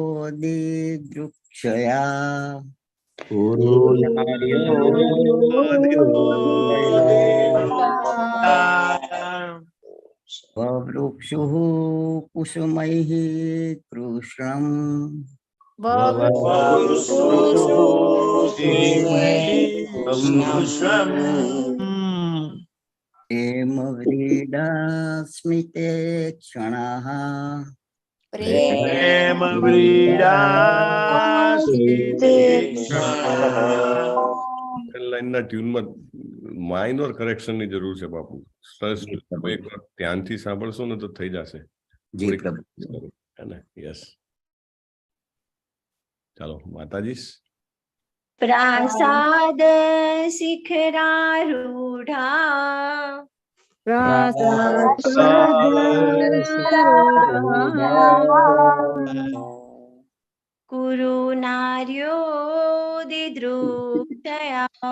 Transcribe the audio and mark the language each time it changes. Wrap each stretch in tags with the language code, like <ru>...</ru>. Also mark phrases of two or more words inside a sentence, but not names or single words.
<sa>दिदृक्षया ववृक्षुः कुसुमैः कृष्णम् प्रेमव्रीडा स्मिते क्षणः</sa> <gu>લાઈનના ટ્યુનમાં</gu> <en>minor correctionની</en> <gu>જરૂર છે બાપુ. સરસ. એક વાર ધ્યાનથી સાંભળશો ને તો થઈ જશે. યસ, ચાલો માતાજી.</gu> <sa>प्रासाद शिखरारूढ़ा कुरु नार्यो दिदृक्षया</sa>